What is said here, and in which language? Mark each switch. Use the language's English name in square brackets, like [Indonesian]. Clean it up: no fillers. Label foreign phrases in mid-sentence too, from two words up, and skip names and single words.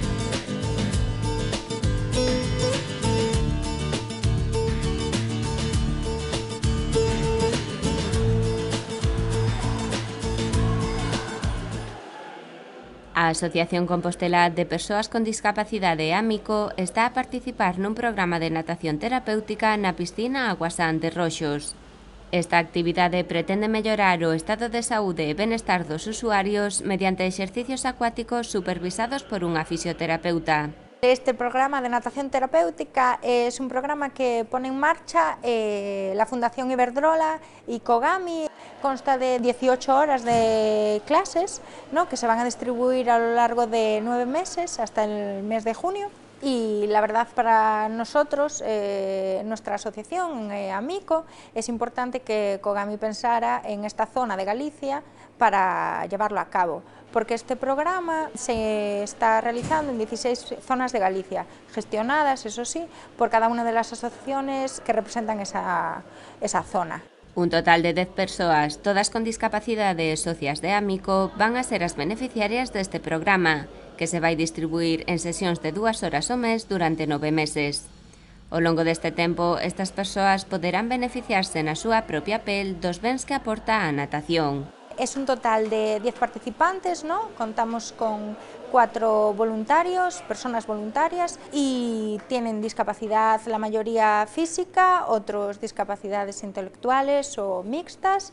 [Galician] A Asociación Compostela de Persoas con Discapacidade Amico está a participar nun programa de natación terapéutica na piscina Aguasán de Roxos. Esta actividade pretende mellorar o estado de saúde e benestar dos usuarios mediante exercicios acuáticos supervisados por unha fisioterapeuta. [Spanish] Este programa de natación terapéutica es un programa que pone en marcha la Fundación Iberdrola y Kogami. Consta de 18 horas de clases, ¿no? Que se van a distribuir a lo largo de 9 meses hasta el mes de junio. Y la verdad para nosotros, nuestra asociación Amico, es importante que Kogami pensara en esta zona de Galicia para llevarlo a cabo, porque este programa se está realizando en 16 zonas de Galicia, gestionadas, eso sí, por cada una de las asociaciones que representan esa zona. [Galician] Un total de 10 persoas, todas con discapacidade e socias de Amico, van a ser as beneficiarias deste programa, que se vai distribuir en sesións de 2 horas ao mes durante 9 meses. Ao longo deste tempo, estas persoas poderán beneficiarse na súa propia pel dos bens que aporta a natación. [Spanish] Es un total de 10 participantes, ¿no? Contamos con 4 voluntarios, personas voluntarias, y tienen discapacidad, la mayoría física, otros discapacidades intelectuales o mixtas.